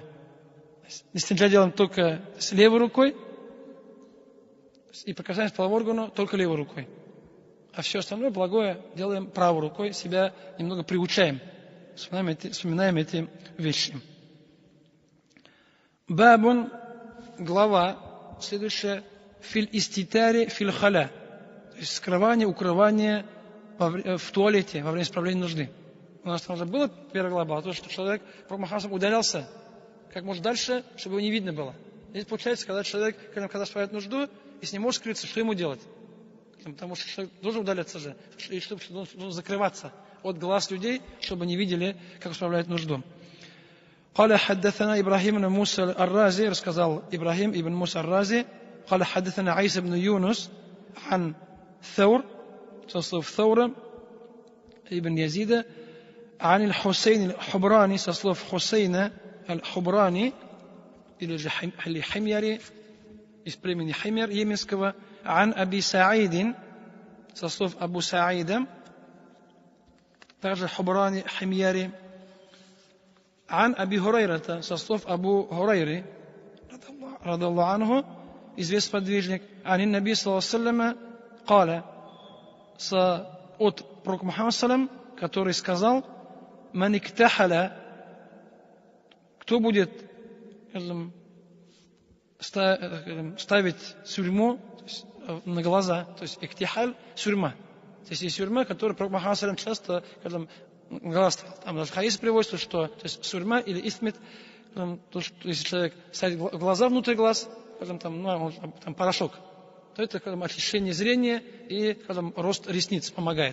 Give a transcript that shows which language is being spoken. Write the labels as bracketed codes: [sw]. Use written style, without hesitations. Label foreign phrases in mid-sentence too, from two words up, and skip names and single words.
[ru] Если нельзя делаем только с левой рукой, и прикасаемся к половому органу только левой рукой. А все остальное благое делаем правой рукой, себя немного приучаем. Вспоминаем эти вещи. Бабун, глава, следующее, [ar] في الاستتار في الخلاء, [ru] то есть скрывание, укрывание в туалете во время исправления нужды. У нас там уже было первая глава, то, что человек Мухаммад удалялся как можно дальше, чтобы его не видно было. Здесь получается, когда человек, когда справляет нужду, если не может скрыться, что ему делать? Потому что человек должен удаляться же, и чтобы должен закрываться от глаз людей, чтобы не видели, как справляет нужду. [ar] قال حدثنا إبراهيم بن موسى الرازي, [ru] рассказал Ибрахим ибн Муса [ar] الرازي, قال حدثنا عيسى بن يونس عن ثور, [ru] со слов Thawra ибн Язида, عن الحسين الحبراني, со слов Хусейна الحبراني, или же Химьяри, из племени Химьяр йеменского, [ar] عن أبي سعيد, [ru] со слов Абу Саида, также Хубрани Химьяри, [ar] عن أبي هريرة, [ru] со слов Абу Хурайры, [ar] رضي الله عنه, [ru] известный подвижник, [ar] عن النبي صلى الله عليه وسلم قال, [ru] от пророка Мухаммада саллям, который сказал, [ar] من اكتحل, [ru] кто будет ставить сюрьму на глаза, то есть иктихаль, сюрьма. То есть есть сюрьма, которую пророк Мухаммад саллям часто глаз, там даже хадис приводится, что то есть сурьма или исмит, то, что, если человек ставит глаза внутрь глаз, скажем, там порошок, то это очищение зрения и рост ресниц помогает.